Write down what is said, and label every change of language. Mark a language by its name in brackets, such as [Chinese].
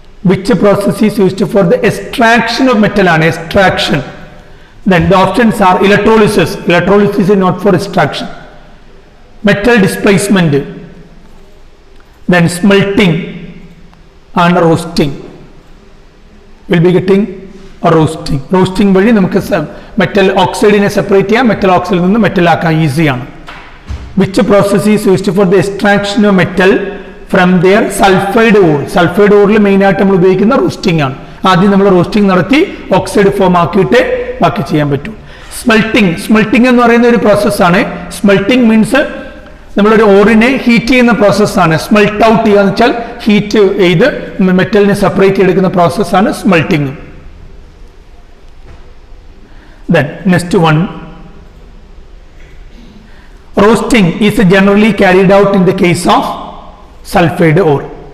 [English] Which process is used for the extraction of metal? And extraction. Then the options are electrolysis. Electrolysis is not for extraction. Metal displacement. Then smelting and roasting. Will be getting roasting. [Malayalam] Roasting വഴി നമുക്ക് metal ഓക്സൈഡിനെ separate ചെയ്യാം, metal ഓക്സൈഡിൽ നിന്ന് metal ആക്കാൻ ഈസിയാണ്. [English] Which process is used for the extraction of metal from their sulphide ore? [Malayalam] Sulphide ഓറിൽ മെയിനായിട്ട് നമ്മൾ ഉപയോഗിക്കുന്ന roasting ആണ്. ആദ്യം നമ്മൾ റോസ്റ്റിംഗ് നടത്തി ഓക്സൈഡ് ഫോം ആക്കിയിട്ട് ബാക്കി ചെയ്യാൻ പറ്റും. സ്മെൽട്ടിംഗ്. സ്മെൽട്ടിംഗ് എന്ന് പറയുന്ന ഒരു പ്രോസസ്സാണ്. സ്മെൽട്ടിംഗ് മീൻസ് നമ്മളൊരു ഓറിനെ ഹീറ്റ് ചെയ്യുന്ന പ്രോസസ്സാണ്. സ്മെൽട്ട് ഔട്ട് ചെയ്യുക എന്ന് വെച്ചാൽ ഹീറ്റ് ചെയ്ത് മെറ്റലിനെ സെപ്പറേറ്റ് ചെയ്തെടുക്കുന്ന പ്രോസസ്സാണ് സ്മെൽട്ടിംഗ്. [English] Then next one, roasting is generally carried out in the case of sulfide ore.